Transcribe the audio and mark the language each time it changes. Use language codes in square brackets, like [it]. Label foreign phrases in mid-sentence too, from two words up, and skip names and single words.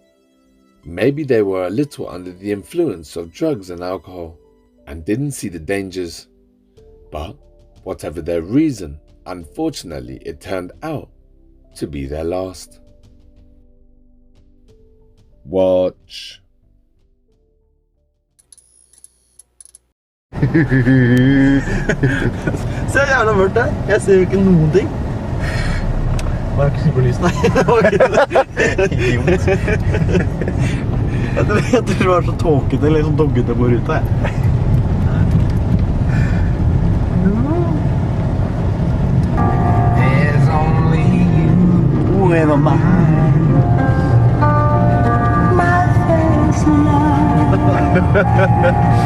[en] Maybe they were a little under the influence of drugs and alcohol and didn't see the dangers. But whatever their reason, unfortunately it turned out to be their last. Watch. [no] Se jävla mørkt det. Jeg ser jo ikke noen ting. Bare ikke på lyset. Nei, det var ikke det. Idiot. Jeg tror det var så tåkete, eller sånn doggete på ruta. [en] There's only you in my mind. My first love.